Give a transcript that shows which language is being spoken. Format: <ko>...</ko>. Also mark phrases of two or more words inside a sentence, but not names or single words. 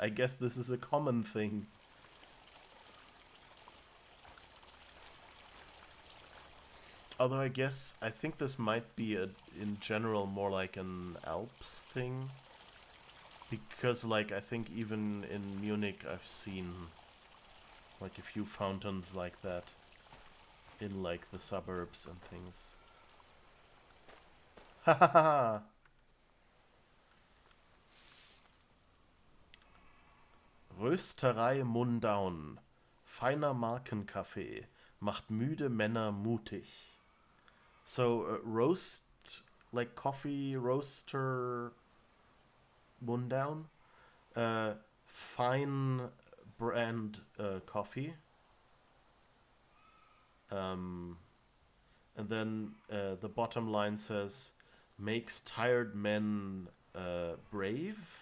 <en>I guess this is a common thing. Although I think this might be in general more like an Alps thing. Because, like, I think even in Munich I've seen like a few fountains like that in like the suburbs and things.</en> <de>Ha ha ha! Rösterei Mundaun. Feiner Markenkaffee. Macht müde Männer mutig.</de> <en>So, roast, like coffee roaster Mundaun. Fine brand coffee. And then the bottom line says, makes tired men brave.</en>